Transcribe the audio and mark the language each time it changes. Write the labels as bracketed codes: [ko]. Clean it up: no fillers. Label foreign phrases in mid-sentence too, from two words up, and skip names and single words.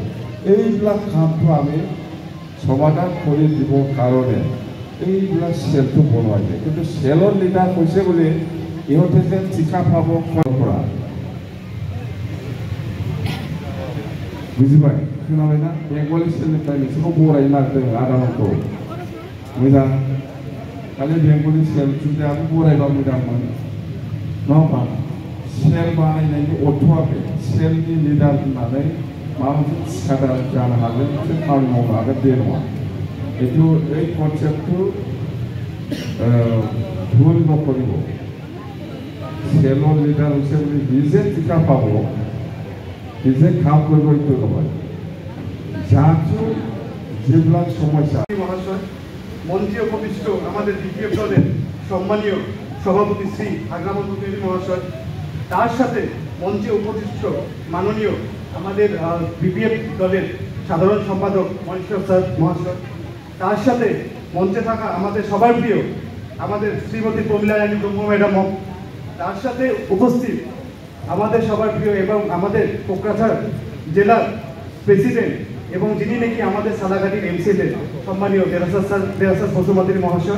[as] এইবিলাক কামটো আমি সমাধান কৰি দিবৰ কাৰণে এইবিলাক চেলটো বনোৱা যায়। কিন্তু চেলৰ লিডাৰ হৈছে বুলি ইহঁতে যেন ঠিকা পাব পৰা [brx] বুঝিबाय खोनाबाय ना? बेंगली सेलनिफ्राय नोंसोरखौ बरायनो नागिरदों आदामोनखौ मोजां, खालि बेंगली सेल जुदियाबो बरायबा मोजांमोन नङा होमबा? सेल बानायनायनि अर्थ'आखै सेलनि लिडार होननानै माबा मोनसे थिखादार जानो हागोन, मोनसे खामानि मावनो हागोन बे नङा। [as] কিন্তু এই কনসেপ্টটো ভুল নকৰিব। চেলৰ লিডাৰ হৈছে বুলি নিজে টিকা পাব, নিজে কাম কৰিব এইটো নহয়। যাতে যেবিলাক সমস্যা [bn] মহাশয় মন্ত্রী উপবিষ্ট আমাদের বিপিএফ দলের সম্মানীয় সভাপতি শ্রী আগ্রামন্ত মহাশয়, তার সাথে মঞ্চে উপবিষ্ট মাননীয় আমাদের বিপিএফ দলের সাধারণ সম্পাদক মহেশ্বর স্যার মহাশয়, তার সাথে মঞ্চে থাকা আমাদের সবার প্রিয় আমাদের শ্রীমতী প্রমীলা রানী ব্রহ্ম ম্যাডাম, তার সাথে উপস্থিত আমাদের সবার প্রিয় এবং আমাদের কোকরাঝাড় জেলার প্রেসিডেন্ট এবং যিনি নাকি আমাদের সাদাঘাটির এমসিএল সম্মানীয় দেরাসার বসুমতী মহাশয়।